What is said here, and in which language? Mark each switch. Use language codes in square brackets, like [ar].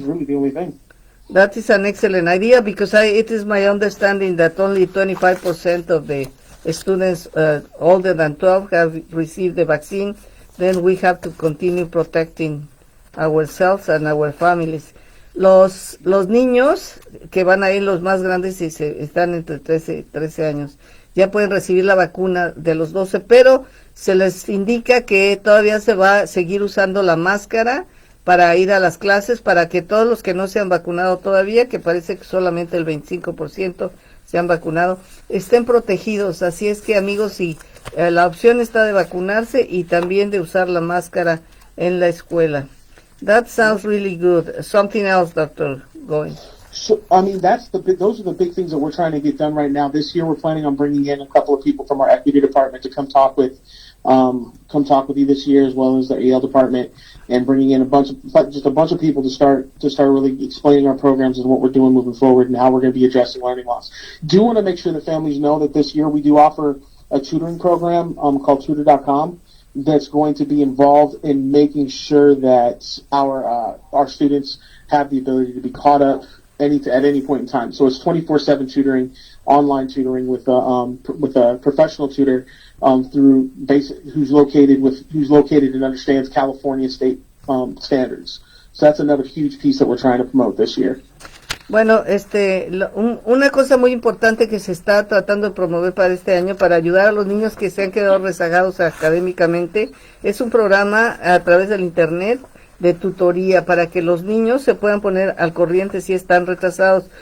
[en] be really the only thing. That is an excellent idea because it is my understanding that only 25% of the students older than 12 have received the vaccine. Then we have to continue protecting ourselves and our families. [es] Los niños que van a ir, los más grandes, y están entre 13 años, ya pueden recibir la vacuna de los 12, pero se les indica que todavía se va a seguir usando la máscara para ir a las clases, para que todos los que no se han vacunado todavía, que parece que solamente el 25% se han vacunado, estén protegidos. Así es que, amigos, si la opción está de vacunarse y también de usar la máscara en la escuela. [en] That sounds really good. Something else, Dr. Goines. So, I mean, those are the big things that we're trying to get done right now. This year, we're planning on bringing in a couple of people from our equity department to come talk with you this year, as well as the AL department, and bringing in a bunch of people to start really explaining our programs and what we're doing moving forward and how we're going to be addressing learning loss. Do want to make sure that families know that this year we do offer a tutoring program called Tutor.com that's going to be involved in making sure that our students have the ability to be caught up at any point in time. So it's 24/7 tutoring, online tutoring with a professional tutor who's located and understands California state standards. So that's another huge piece that we're trying to promote this year. [es] Bueno, una cosa muy importante que se está tratando de promover para este año, para ayudar a los niños que se han quedado rezagados académicamente, es un programa a través del internet de tutoría para que los niños se puedan poner al corriente si están retrasados.